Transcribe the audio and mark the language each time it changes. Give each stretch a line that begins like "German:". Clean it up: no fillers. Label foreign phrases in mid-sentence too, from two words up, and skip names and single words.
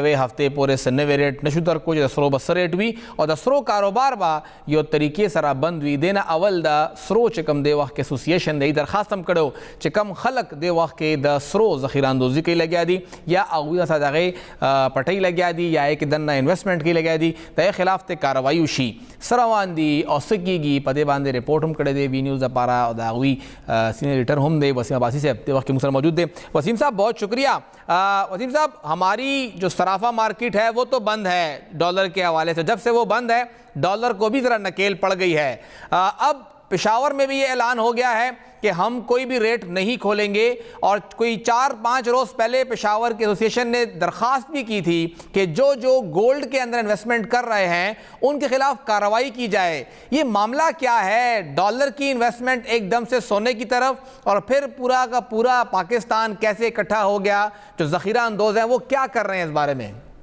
Pashto: یوې هفتې پورې څه نوی ریټ نشو درکو چې د سرو به څه ریټ وي او د سرو کاروبار به یو طریقې سره بند وي دی نه اول د سرو چې کوم دی وخت کې اسوسییشن دی درخواست هم کړو چې کم خلک دی وخت کې د سرو ذخیره اندوزي کوي لګیا دي یا هغوی سره د هغې پټۍ لګیا دي یا یې کې دننه انویسټمنټ کوي لګیا دي د هغې خلاف ته کاروایي وشي څه روان دي او څه کېږي په دې باندې رپورټ هم کړی دی وي نیوز دپاره او د هغوی سینئر ایډیټر هم دی وسیم عباسی صاحب دې وخت کې موږ سره موجود دی
Urdu: وسیم صاحب بہت شکریہ وسیم صاحب ہماری جو صرافہ مارکیٹ ہے وہ تو بند ہے ڈالر کے حوالے سے جب سے وہ بند ہے ڈالر کو بھی ذرا نکیل پڑ گئی ہے اب پشاور میں بھی یہ اعلان ہو گیا ہے کہ ہم کوئی بھی ریٹ نہیں کھولیں گے اور کوئی 4-5 روز پہلے پشاور کے ایسوسییشن نے درخواست بھی کی تھی کہ جو گولڈ کے اندر انویسٹمنٹ کر رہے ہیں ان کے خلاف کارروائی کی جائے یہ معاملہ کیا ہے ڈالر کی انویسٹمنٹ ایک دم سے سونے کی طرف اور پھر پورا کا پورا پاکستان کیسے اکٹھا ہو گیا جو ذخیرہ اندوز ہیں وہ کیا کر رہے ہیں اس بارے میں؟